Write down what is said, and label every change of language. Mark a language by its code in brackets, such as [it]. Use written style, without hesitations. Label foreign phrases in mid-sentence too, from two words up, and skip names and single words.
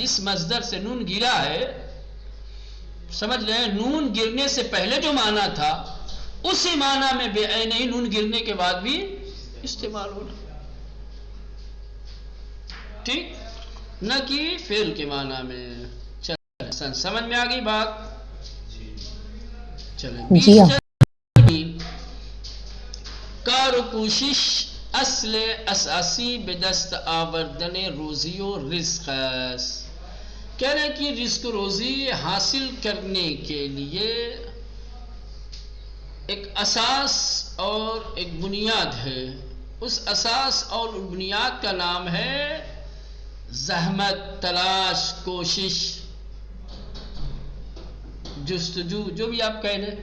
[ur] جس مصدر سے نون گرا ہے، سمجھ رہے ہیں، نون گرنے سے پہلے جو معنی تھا اسی معنی میں بے عین ہی نون گرنے کے بعد بھی استعمال ہونا. ٹھیک. نہ کہ فعل کے معنی میں. چل سمجھ میں آ گئی بات؟ چلیں. جی ہاں. [fa] کار و کوشش اصل اساسی بدست آوردن روزی و رزق است. [ur] کہہ رہے ہیں کہ رزق و روزی حاصل کرنے کے لیے ایک اساس اور ایک بنیاد ہے. اس اساس اور بنیاد کا نام ہے زحمت، تلاش، کوشش، جستجو، جو بھی آپ کہہ لیں.